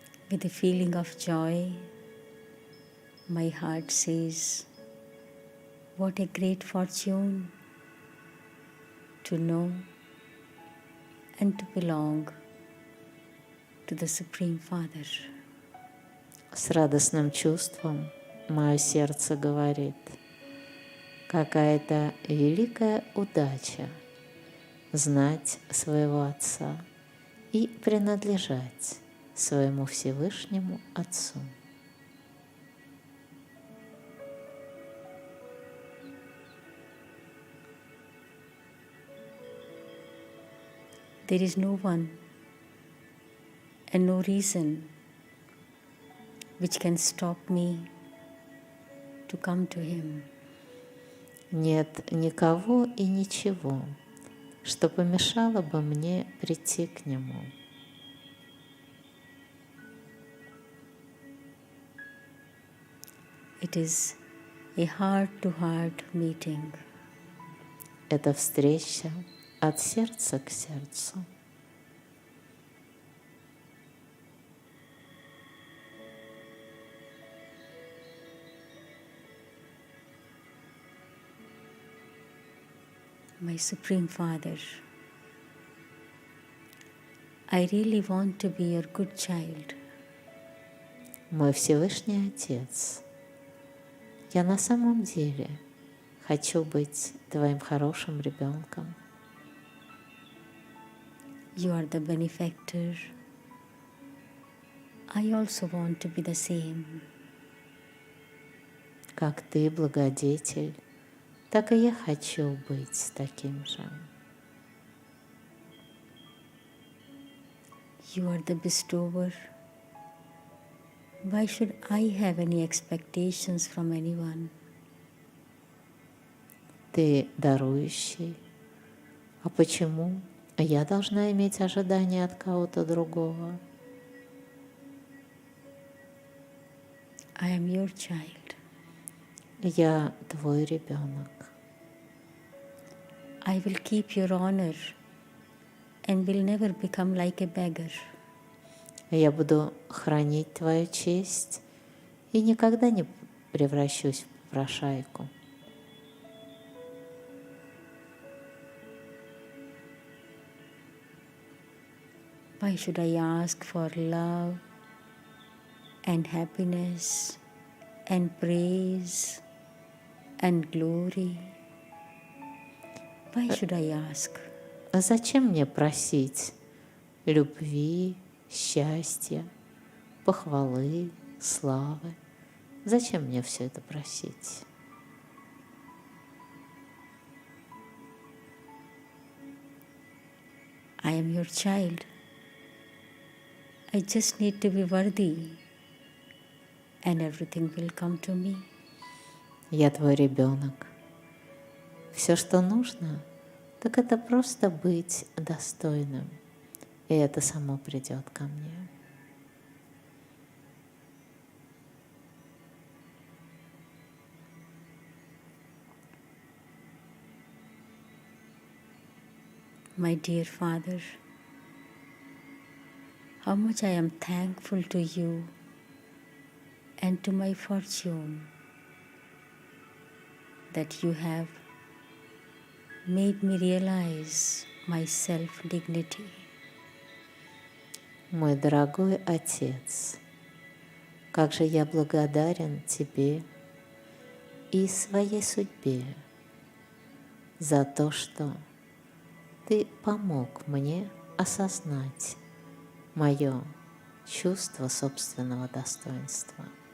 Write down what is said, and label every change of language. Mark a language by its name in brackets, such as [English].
[English] With a feeling of joy, my heart says, what a great fortune to know and to belong to the Supreme Father. [Russian] С радостным чувством мое сердце говорит: какая-то великая удача знать своего Отца и принадлежать своему Всевышнему Отцу. [English] There is no one and no reason which can stop me to come to Him. [Russian] Нет никого и ничего, что помешало бы мне прийти к Нему. [English] It is a heart-to-heart meeting. [Russian] Это встреча от сердца к сердцу. [English] My Supreme Father, I really want to be your good child. [Russian] Мой Всевышний Отец, я на самом деле хочу быть твоим хорошим ребенком. [English] You are the benefactor. I also want to be the same. [Russian] Как ты благодетель, так и я хочу быть таким же. [English] You are the bestower. Why should I have any expectations from anyone? [Russian] Ты дарующий. А почему я должна иметь ожидания от кого-то другого? [English] I am your child. [Russian] Я твой ребенок. [English] I will keep your honor and will never become like a beggar. [Russian] Я буду хранить твою честь и никогда не превращусь в попрошайку. [English] Why should I ask for love and happiness and praise and glory? Why should I ask? [Russian] А зачем мне просить любви, счастья, похвалы, славы? Зачем мне все это просить? [English] I am your child. I just need to be worthy, and everything will come to me. [Russian] Я твой ребенок. Все, что нужно, так это просто быть достойным, и это само придет ко мне. [English] My dear Father, how much I am thankful to you and to my fortune that you have made me realize my self-dignity. [Russian] Мой дорогой Отец, как же я благодарен Тебе и своей судьбе за то, что Ты помог мне осознать мое чувство собственного достоинства.